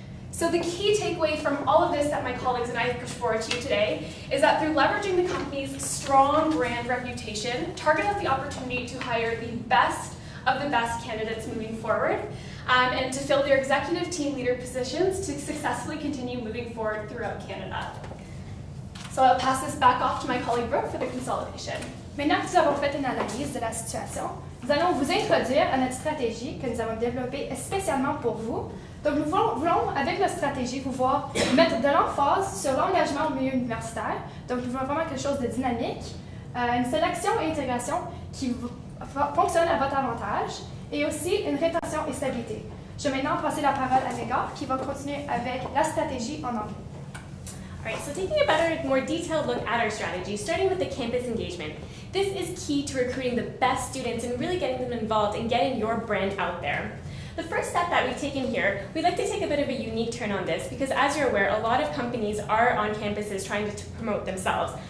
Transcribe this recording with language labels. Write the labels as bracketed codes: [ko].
[en] So the key takeaway from all of this that my colleagues and I have pushed forward to you today is that through leveraging the company's strong brand reputation, Target has the opportunity to hire the best of the best candidates moving forward, and to fill their executive team leader positions to successfully continue moving forward throughout Canada. So I'll pass this back off to my colleague Brooke for the consolidation. [fr] Maintenant que nous avons fait une analyse de la situation, nous allons vous introduire à notre stratégie que nous avons développée spécialement pour vous. Donc nous voulons, avec notre stratégie, pouvoir mettre de l'emphase sur l'engagement au milieu universitaire. Donc nous voulons vraiment quelque chose de dynamique, une sélection et intégration qui fonctionne à votre avantage, et aussi une rétention et stabilité. Je vais maintenant passer la parole à Megan qui va continuer avec la stratégie en anglais. [en] All right, so taking a better, more detailed look at our strategy, starting with the campus engagement. This is key to recruiting the best students and really getting them involved and getting your brand out there. The first step that we've taken here, we'd like to take a bit of a unique turn on this because as you're aware, a lot of companies are on campuses trying to promote themselves.